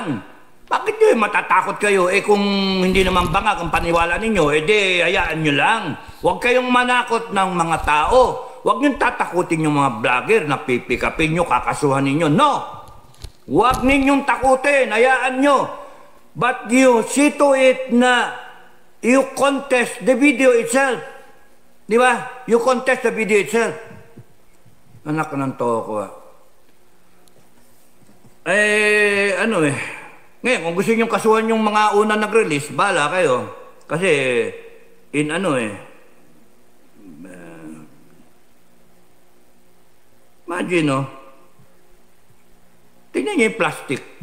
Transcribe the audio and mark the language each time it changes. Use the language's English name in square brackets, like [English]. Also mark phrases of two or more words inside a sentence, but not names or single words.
[Filipino] Bakit nyo matatakot kayo? Kung hindi naman bangag ang paniwala ninyo, hayaan nyo lang. Huwag kayong manakot ng mga tao. Huwag nyo tatakutin yung mga vlogger na pipikapin nyo, kakasuhan ninyo. No! Huwag ninyong takutin, hayaan nyo. [English] But you see to it na you contest the video itself. [Filipino] Di ba? [English] You contest the video itself. [Filipino] Anak ng toko Ngayon, kung gusto nyo kasuhan yung mga unang nag-release, bahala kayo. Kasi, imagine, tingnan nyo yung plastic.